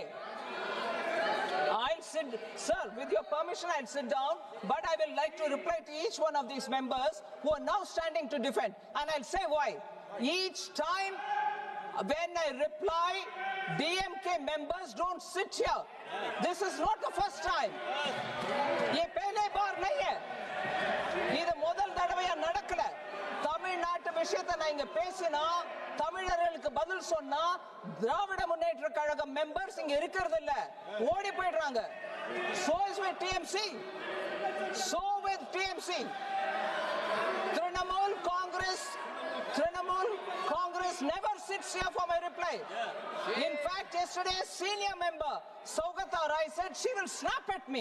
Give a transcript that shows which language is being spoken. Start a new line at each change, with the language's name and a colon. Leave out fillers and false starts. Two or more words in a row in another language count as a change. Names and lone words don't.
English: I'll sit, sir, with your permission, I'll sit down, but I will like to reply to each one of these members who are now standing to defend. And I'll say why. Each time when I reply, DMK members don't sit here. This is not the first time.
Hindi: ये पहले बार नहीं है.
Tamil: இது முதல் தடவையா நடக்கல. தமிழ்நாட்டு விஷயத்தை நான் இங்க பேசினா தமிழர்களுக்கு அதுக்கு பதில் சொன்னா திராவிட முன்னேற்ற கழக மெம்பர்ஸ் இங்க இருக்கிறது இல்ல, ஓடி போயிடுறாங்க.
English: So is with TMC. So with TMC. Trinamool Congress never sits here for my reply. In fact, yesterday a senior member, Saugata Rai, said she will snap at me.